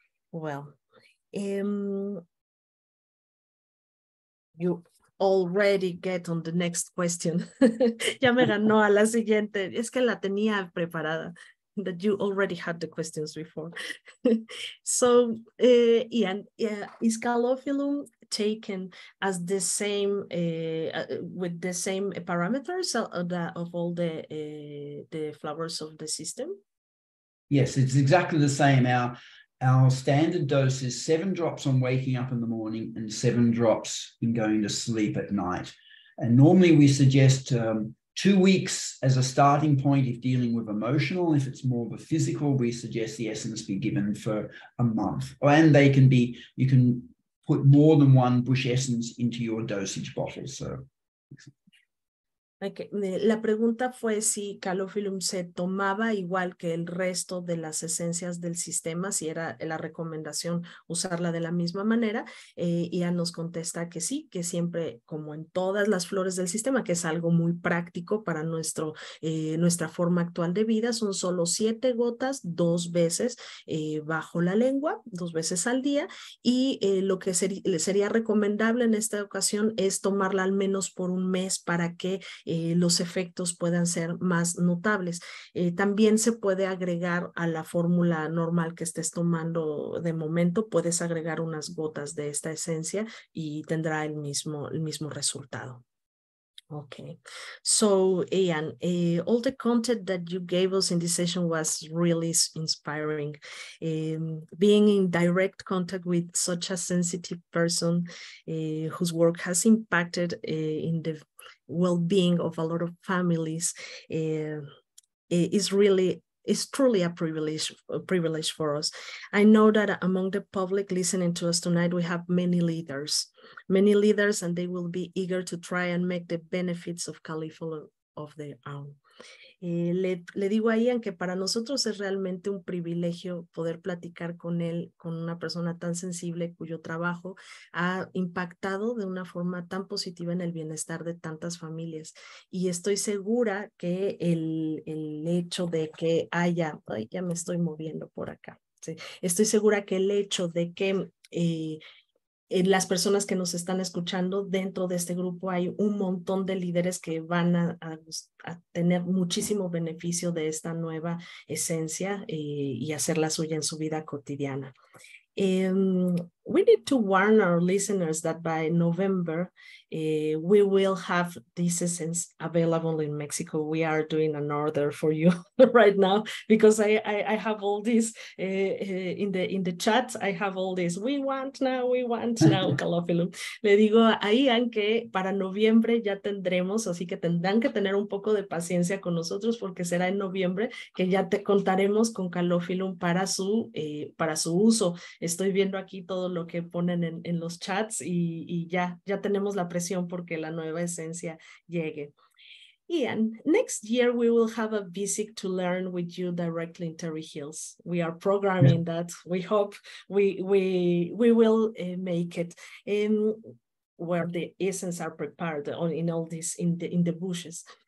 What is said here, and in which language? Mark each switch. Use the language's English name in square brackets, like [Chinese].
[English] Well, you already get on the next question. [Spanish] Ya me ganó a la siguiente. Es que la tenía preparada. [English] That you already had the questions before. So, Ian, is Calophyllum taken as the same, with the same parameters of all the flowers of the system? Yes, it's exactly the same. Our standard dose is 7 drops on waking up in the morning and 7 drops in going to sleep at night. And normally we suggest 2 weeks as a starting point if dealing with emotional. If it's more of a physical, we suggest the essence be given for a month. And you can put more than 1 bush essence into your dosage bottle. So. Okay. [Spanish] La pregunta fue si Calophyllum se tomaba igual que el resto de las esencias del sistema, si era la recomendación usarla de la misma manera. Ella nos contesta que sí, que siempre, como en todas las flores del sistema, que es algo muy práctico para nuestra forma actual de vida, son solo 7 gotas 2 veces bajo la lengua, 2 veces al día, y lo que sería recomendable en esta ocasión es tomarla al menos por 1 mes para que los efectos puedan ser más notables. También se puede agregar a la fórmula normal que estés tomando de momento, puedes agregar unas gotas de esta esencia y tendrá el mismo resultado. [English] Okay, so Ian, all the content that you gave us in this session was really inspiring. Being in direct contact with such a sensitive person whose work has impacted in the well-being of a lot of families is truly a privilege for us. I know that among the public listening to us tonight, we have many leaders, and they will be eager to try and make the benefits of Calophyllum of their own. [Spanish] Le digo a Ian que para nosotros es realmente un privilegio poder platicar con él, con una persona tan sensible cuyo trabajo ha impactado de una forma tan positiva en el bienestar de tantas familias. Y estoy segura que el hecho de que haya, ya me estoy moviendo por acá, ¿sí? Estoy segura que el hecho de que las personas que nos están escuchando dentro de este grupo hay un montón de líderes que van a tener muchísimo beneficio de esta nueva esencia y hacerla suya en su vida cotidiana. [English] we need to warn our listeners that by November, we will have this essence available in Mexico. We are doing an order for you right now because I have all this in the chat. I have all this. We want now, Calophyllum. [Spanish] Le digo a Ian que para noviembre ya tendremos, así que tendrán que tener un poco de paciencia con nosotros porque será en noviembre que ya te contaremos con Calophyllum para su uso. Estoy viendo aquí todo lo que ponen en los chats y ya tenemos la presión porque la nueva esencia llegue. [English] Ian, next year we will have a visit to learn with you directly in Terry Hills. We are programming that. We hope we will make it where the essence are prepared in all this in the bushes.